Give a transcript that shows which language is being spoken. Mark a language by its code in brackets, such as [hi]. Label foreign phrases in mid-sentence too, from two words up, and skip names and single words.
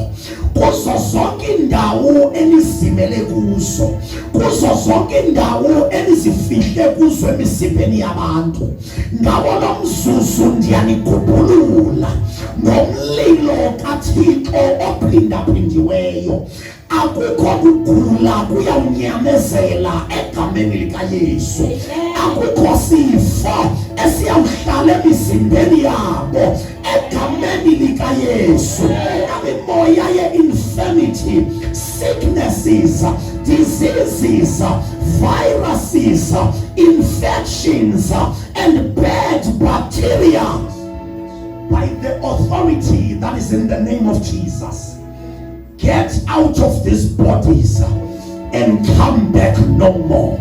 [xh] Kuzo zonke indawo enizimele kuzo, kuzo zonke indawo enizifihle kuzo emisipheni yabantu, ngawo lo mzuzu ndiyanigubulula ngomlilo kaThixo ophindaphindiweyo. Akukho kugula kuyawunyamezela egameni likaYesu. Akukho sifo esiyawuhlala emizimbeni yabo egameni likaYesu. [en] Imimoya ye-infirmity, sicknesses, diseases, viruses, infections, and bad bacteria, by the authority that is in the name of Jesus, get out of these bodies and come back no more.